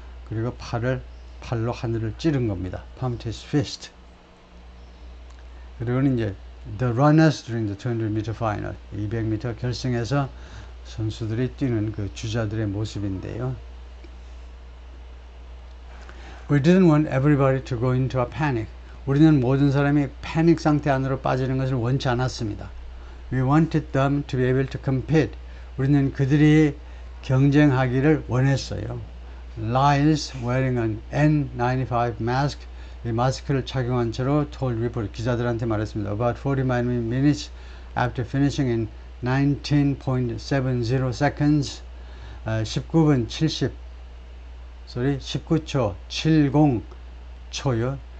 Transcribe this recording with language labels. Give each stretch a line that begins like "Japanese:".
Korean: 그리고 팔로 하늘을 찌른 겁니다.
English: pumped his fist.
Korean: 그리고는 이제
English: the runners during the 200m final,
Korean: 200m 결승에서 선수들이 뛰는 그 주자들의 모습인데요.
English: We didn't want everybody to go into a panic.
Korean: 우리는 모든 사람이 패닉 상태 안으로 빠지는 것을 원치 않았습니다.
English: We wanted them to be able to compete.
Korean: 우리는 그들이 경쟁하기를 원했어요.
English: Lyles wearing an N95 mask,
Korean: 이 마스크를 착용한 채로
English: told reporter,
Korean: 기자들한테 말했습니다.
English: About 45 minutes after finishing in 19.70 seconds,
Korean: 19분 19초 70 초요.